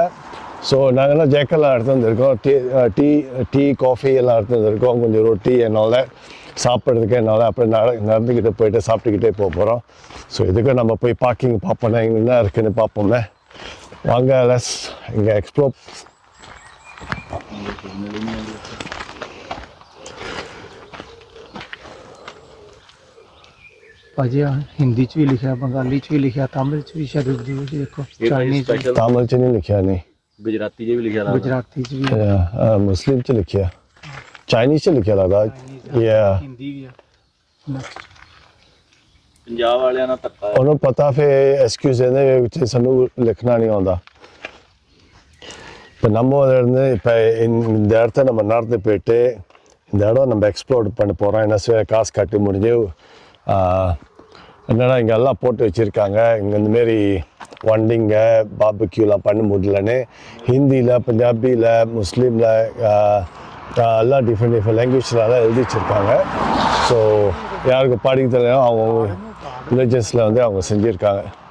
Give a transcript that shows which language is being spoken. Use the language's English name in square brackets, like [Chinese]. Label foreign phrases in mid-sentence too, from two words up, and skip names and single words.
[Tamil] ஸோ நாங்கள்லாம் ஜேக்கெல்லாம் எடுத்து வந்துருக்கோம். டீ காஃபி எல்லாம் எடுத்து வந்துருக்கோம். கொஞ்சம் ரொட்டி என்னால் சாப்பிட்றதுக்கு என்னால் அப்புறம் நடந்துக்கிட்டு போயிட்டு சாப்பிட்டுக்கிட்டே போக போகிறோம். ஸோ இதுக்கு நம்ம போய் பார்க்கிங் பார்ப்போம், இங்கே என்ன இருக்குதுன்னு பார்ப்போமே. வாங்க லெஸ் இங்கே எக்ஸ்ப்ளோர். [Punjabi] ਭਾਜੀ ਹਿੰਦੀ ਚ ਵੀ ਲਿਖਿਆ, ਬੰਗਾਲੀ ਚ ਵੀ ਲਿਖਿਆ, ਤਾਮਿਲ ਚ ਵੀ ਸ਼ਾਇਦ ਉਰਦੂ ਚ ਦੇਖੋ, ਚਾਈਨੀਜ਼ ਤਾਮਿਲ ਚ ਨਹੀਂ ਲਿਖਿਆ ਨਹੀਂ। ਗੁਜਰਾਤੀ ਚ ਭੀ ਲਿਖਾ ਥਾ ਗੁਜਰਾਤੀ ਚ ਭੀ ਮੁਸਲਿਮ ਚ ਲਿਖਿਆ ਚਾਈਨੀਜ਼ ਚ ਲਿਖਿਆ ਲਗਦਾ ਯਾ [Hindi] हिंदी भी है [Punjabi] ਪੰਜਾਬ ਵਾਲੀਆਂ ਨਾਲ ਧੱਕਾ ਹੈ। ਉਹਨੂੰ ਪਤਾ ਫਿਰ ਐਕਸਕਿਊਜ਼ ਇਹਦੇ ਵਿੱਚ ਸਾਨੂੰ ਲਿਖਣਾ ਨਹੀਂ ਆਉਂਦਾ [Tamil] இப்போ நம்ம இருந்து இப்போ இந்த இடத்த நம்ம நடந்து போயிட்டு இந்த இடம் நம்ம எக்ஸ்ப்ளோர் பண்ண போகிறோம் என்ன செய்ய காசு கட்டி முடிஞ்சு என்னடா இங்கே எல்லாம் போட்டு வச்சுருக்காங்க இங்கே இந்தமாரி வண்டிங்க பாபிக்யூலாம் பண்ண முடியலன்னு ஹிந்தியில் பஞ்சாபியில் முஸ்லீமில் எல்லாம் [English] different languages [Tamil] எழுதி வச்சுருக்காங்க ஸோ யாருக்கு படிக்க தெரியலையோ அவங்க வில்லேஜஸில் வந்து அவங்க செஞ்சுருக்காங்க